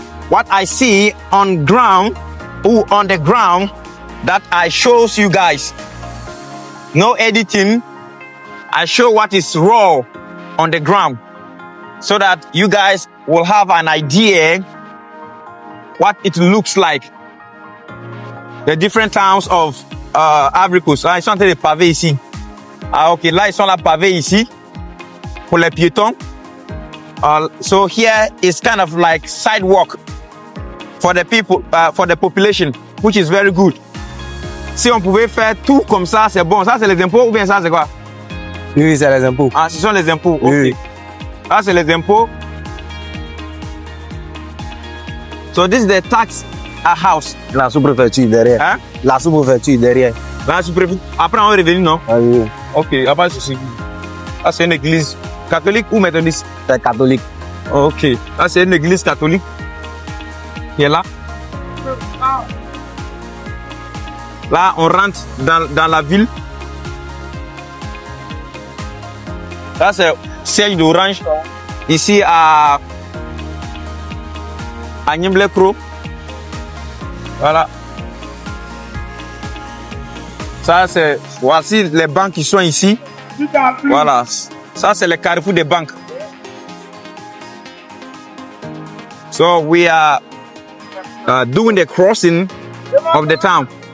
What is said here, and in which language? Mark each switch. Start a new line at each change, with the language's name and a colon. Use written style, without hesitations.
English: What I see on ground or on the ground that I shows you guys. No editing. I show what is raw on the ground so that you guys will have an idea what it looks like. The different towns of Ivory Coast.
French: Là, ils sont en train de paver ici. Ah, ok. Là, ils sont là pavés ici pour les piétons.
English: So here is kind of like sidewalk for the people, for the population, which is very good.
French: Si on pouvait faire tout comme ça, c'est bon. Ça, c'est les impôts ou bien ça, c'est quoi? Oui, c'est les impôts. Ah, ce sont les impôts. Oui. Ok. Ça, c'est les impôts.
English: So this is the tax house.
French: La sous-préfecture derrière. Hein? La sous-préfecture derrière. La sous-préfecture. Après, on va revenir, non? Ah, oui. Ok, après, c'est une église catholique ou méthodiste? C'est catholique. Ok, là, c'est une église catholique qui est là. Là, on rentre dans la ville. Là, c'est siège d'Orange. Ici, à Niemble-Kro. Voilà. Ça, c'est... Voici les banques qui sont ici. Voilà. Ça, c'est le carrefour des banques.
English: So, we are doing the crossing of the town.